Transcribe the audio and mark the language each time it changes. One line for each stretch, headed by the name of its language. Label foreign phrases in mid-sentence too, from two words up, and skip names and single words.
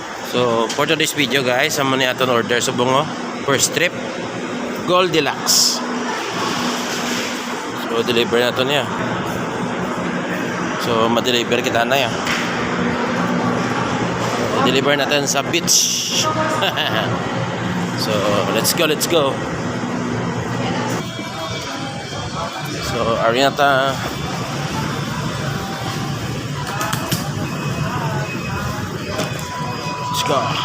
English: So for today's video guys,
Hiligaynon: amo ni aton order subong mo
English: first trip
Hiligaynon: Goldilocks. So deliver na to niya. So ma-deliver kita na ya.
Filipino: Deliver natin sa beach. So
English: let's go.
Filipino: So Arinata.
English: Let's go.